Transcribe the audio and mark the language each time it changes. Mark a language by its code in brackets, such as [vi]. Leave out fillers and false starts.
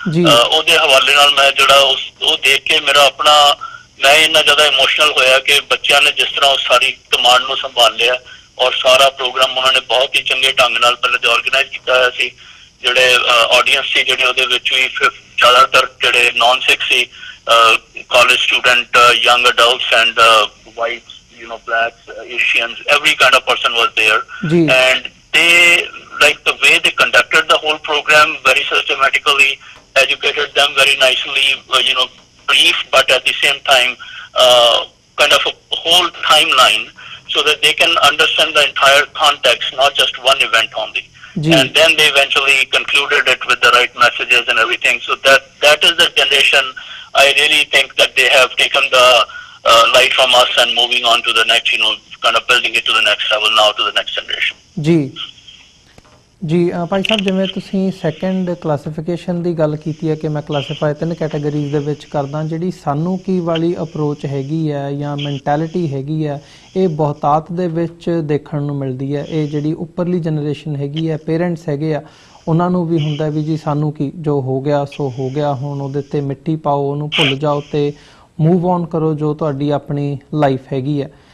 [pa] ਉਹਦੇ ਹਵਾਲੇ ਨਾਲ ਮੈਂ ਜਿਹੜਾ ਉਹ ਦੇਖ ਕੇ ਮੇਰਾ ਆਪਣਾ ਮੈਂ ਇੰਨਾ ਜ਼ਿਆਦਾ ਇਮੋਸ਼ਨਲ ਹੋਇਆ ਕਿ ਬੱਚਿਆਂ ਨੇ ਜਿਸ ਤਰ੍ਹਾਂ ਉਸ ਸਾਰੀ ਕਮਾਂਡ ਨੂੰ ਸੰਭਾਲ ਲਿਆ ਔਰ ਸਾਰਾ ਪ੍ਰੋਗਰਾਮ ਉਹਨਾਂ ਨੇ ਬਹੁਤ ਹੀ ਚੰਗੇ ਢੰਗ ਨਾਲ ਪਹਿਲੇ ਤੇ ਆਰਗੇਨਾਈਜ਼ ਕੀਤਾ ਹੋਇਆ ਸੀ। ਜਿਹੜੇ ਆਡੀਅנס ਸੀ ਜਿਹੜੀ ਉਹਦੇ ਵਿੱਚ ਵੀ ਜ਼ਿਆਦਾਤਰ ਜਿਹੜੇ ਨਾਨ ਸਿੱਖ ਸੀ, [en] College student, young adults and whites, blacks, Asians, every kind of person was there. And they, like the way they conducted the whole program, very systematically, educated them very nicely, brief, but at the same time, kind of a whole timeline so that they can understand the entire context, not just one event only. And then they eventually concluded it with the right messages and everything. So that is the generation. I really think that they have taken the light from us and moving on to the next, kind of building it to the next level now, to the next generation. [pa] ਜੀ ਭਾਈ ਸਾਹਿਬ, ਜਿਵੇਂ ਤੁਸੀਂ second classification ਦੀ ਗੱਲ ਕੀਤੀ ਹੈ ਕਿ ਮੈਂ classify 3 categories ਦੇ ਵਿੱਚ ਕਰਦਾ, ਜਿਹੜੀ ਸਾਨੂੰ ਕੀ ਵਾਲੀ ਅਪਰੋਚ ਹੈਗੀ ਹੈ ਜਾਂ ਮੈਂਟੈਲਿਟੀ ਹੈਗੀ ਹੈ, ਇਹ ਬਹੁਤਾਤ ਦੇ ਵਿੱਚ ਦੇਖਣ ਨੂੰ ਮਿਲਦੀ ਹੈ। ਇਹ ਜਿਹੜੀ ਉੱਪਰਲੀ ਜਨਰੇਸ਼ਨ ਹੈਗੀ ਹੈ, ਪੇਰੈਂਟਸ ਹੈਗੇ ਆ, ਉਹਨਾਂ ਨੂੰ ਵੀ ਹੁੰਦਾ ਵੀ ਜੀ ਸਾਨੂੰ ਕੀ, ਜੋ ਹੋ ਗਿਆ ਸੋ ਹੋ ਗਿਆ, ਹੁਣ ਉਹਦੇ 'ਤੇ ਮਿੱਟੀ ਪਾਓ, ਉਹਨੂੰ ਭੁੱਲ ਜਾਓ ਅਤੇ ਮੂਵ ਔਨ ਕਰੋ ਜੋ ਤੁਹਾਡੀ ਆਪਣੀ ਲਾਈਫ ਹੈਗੀ ਹੈ।